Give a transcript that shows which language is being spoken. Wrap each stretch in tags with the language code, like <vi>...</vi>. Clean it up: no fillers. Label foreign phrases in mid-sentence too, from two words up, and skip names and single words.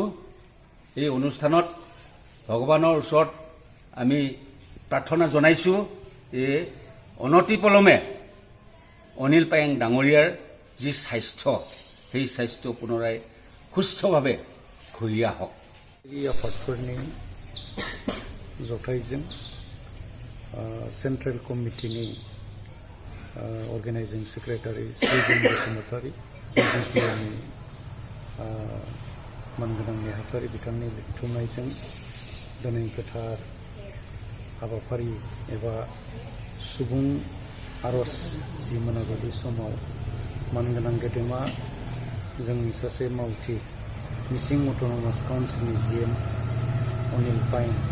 <as>এই অনুষ্ঠানত ভগৱানৰ ওচৰত আমি প্ৰাৰ্থনা জনাইছোঁ এই অনতিপলমে অনিল পায়েং ডাঙৰীয়াৰ যি স্বাস্থ্য সেই স্বাস্থ্য পুনৰাই সুস্থভাৱে ঘূৰি আহক।</as> <brx>এই आफादफोरनि जथायजों</brx> <en>central committeeni organizing secretary</en> <brx>श्रीजन बसुमतारी UBPनि मानगोनां नेहाथारि बिथांनि लिंथुमनायजों दिनै गोथार हाबाफारि एबा सुबुं आरज जि मोनाबिलि समाव मानगोनां गेदेमा जोंनि सासे मावथि मिसिं</brx> <en>autonomous councilni</en> <brx>GM अनिल पायें</brx>